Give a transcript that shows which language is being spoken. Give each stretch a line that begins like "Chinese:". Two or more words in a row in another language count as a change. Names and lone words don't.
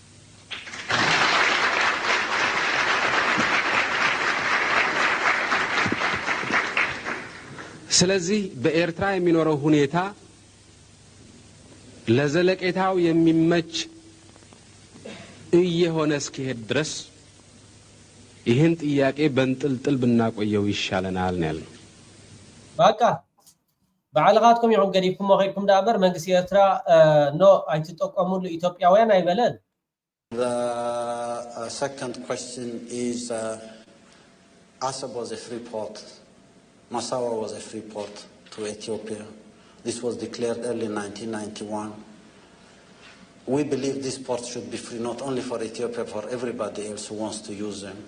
Amharic: ስለዚህ በኤርትራ የሚኖረው ሁኔታ ለዘለቄታው የሚመች እየሆነ እስኪሄድ ድረስ ይህን ጥያቄ በእንጥልጥል ብናቆየው ይሻለናል ነው ያልነው።
Tigrinya: በቃ ባዕልኻትኩም ይሁን ገዲፍኩም ወኸይድኩም ዳበር መንግስቲ ኤርትራ ኖ ኣይትጠቀሙሉ ኢትዮጵያውያን አይበለን።
English: The second question is Assab was a free port. Massawa was a free port to Ethiopia. This was declared early in 1991. We believe these ports should be free not only for Ethiopia, for everybody else who wants to use them.